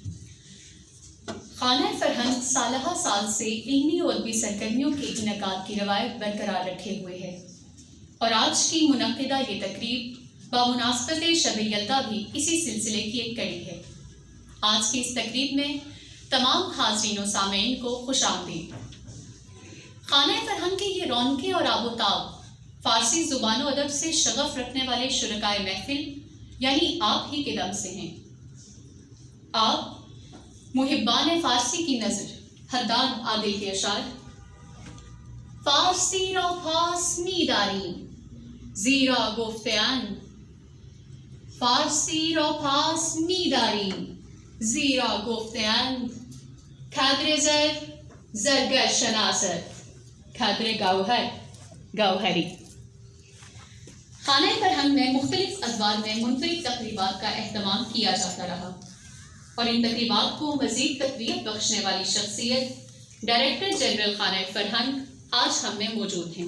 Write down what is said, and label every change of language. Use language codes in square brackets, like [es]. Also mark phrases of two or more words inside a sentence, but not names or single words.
[ur] خانہ فرہنگ سالہ سال سے علمی اور ادبی سرگرمیوں کے انعقاد کی روایت برقرار رکھے ہوئے ہے اور آج کی منعقدہ یہ تقریب بمناسبت شب یلدا بھی اسی سلسلے کی ایک کڑی ہے. آج کی اس تقریب میں تمام حاضرین و سامعین کو خوش آمدید. خانہ فرہنگ کی یہ رونقیں اور آب و تاب فارسی زبان و ادب سے شغف رکھنے والے شرکائے محفل یعنی آپ ہی کے دم سے ہیں. آپ محبان فارسی کی نظر حداد عادل کے اشعار [fa] فارسی را پاس می داریم زیرا گفته‌اند فارسی را پاس می داریم زیرا گفته‌اند کدر زر زرگر شناسد کدر گوہر گوہری. [ur] خانہ فرہنگ میں مختلف ادوار میں منفرد تقریبات کا اہتمام کیا جاتا رہا اور ان تقریبات کو مزید تقویت بخشنے والی شخصیت ڈائریکٹر جنرل خانہ فرہنگ آج ہم میں موجود ہیں.